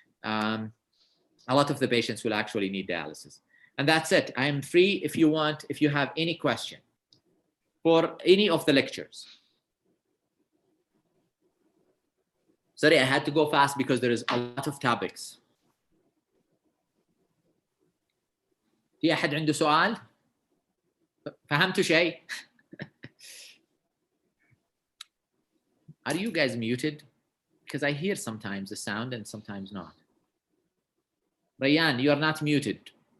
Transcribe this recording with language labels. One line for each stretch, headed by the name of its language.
English: A lot of the patients will actually need dialysis. And that's it. I am free if you want, if you have any question for any of the lectures. Sorry, I had to go fast because there is a lot of topics.
Arabic: في أحد عنده سؤال؟ فهمتوا شيء؟
English: Are you guys muted? Because I hear sometimes the sound and sometimes not. Rayyan, you are not muted.